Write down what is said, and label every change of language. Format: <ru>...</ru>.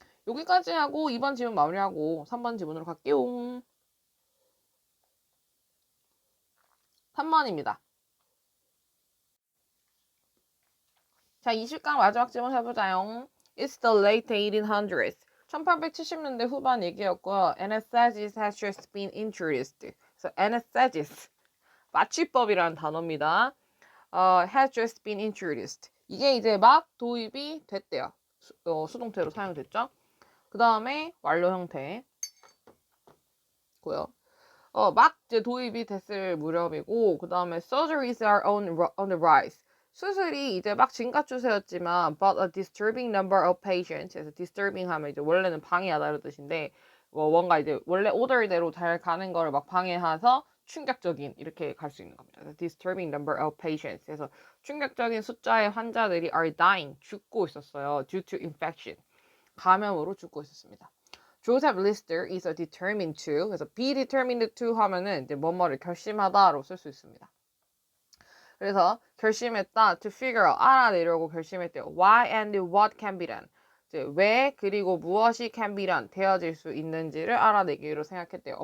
<ko>여기까지 하고 2번 지문 마무리하고 3번 지문으로 갈게요. 3번입니다. 자, 20강 마지막 지문 해보자요.</ko> <en>It's the late 1800s.</en> <ko>1870년대 후반 얘기였고요.</ko> <en>Anesthesia has just been introduced.</en> <ko>그래서 anesthesia, 마취법이라는 단어입니다.</ko> <en>has just been introduced.</en> <ko>이게 이제 막 도입이 됐대요. 수동태로 사용됐죠. 그 다음에 완료 형태. 고요. 막 이제 도입이 됐을 무렵이고, 그 다음에</ko> <en>surgeries are on the rise.</en> <ko>수술이 이제 막 증가 추세였지만,</ko> <en>but a disturbing number of patients.</en> <ko>그래서 disturbing 하면 이제 원래는 방해하다 이런 뜻인데, 뭔가 이제 원래 오더대로 잘 가는 거를 막 방해해서 충격적인 이렇게 갈 수 있는 겁니다.</ko> <en>disturbing number of patients.</en> <ko>그래서 충격적인 숫자의 환자들이</ko> <en>are dying,</en> <ko>죽고 있었어요.</ko> <en>due to infection.</en> <ko>감염으로 죽고 있었습니다.</ko> <en>Joseph Lister is a determined to.</en> <ko>그래서</ko> <en>be determined to</en> <ko>하면은 이제 뭐뭐를 결심하다로 쓸 수 있습니다. 그래서 결심했다</ko> <en>to figure out</en> <ko>알아내려고 결심했대요.</ko> <en>Why and what can be done.</en> <ko>이제 왜 그리고 무엇이</ko> <en>can be done</en> <ko>되어질 수 있는지를 알아내기로 생각했대요.</ko>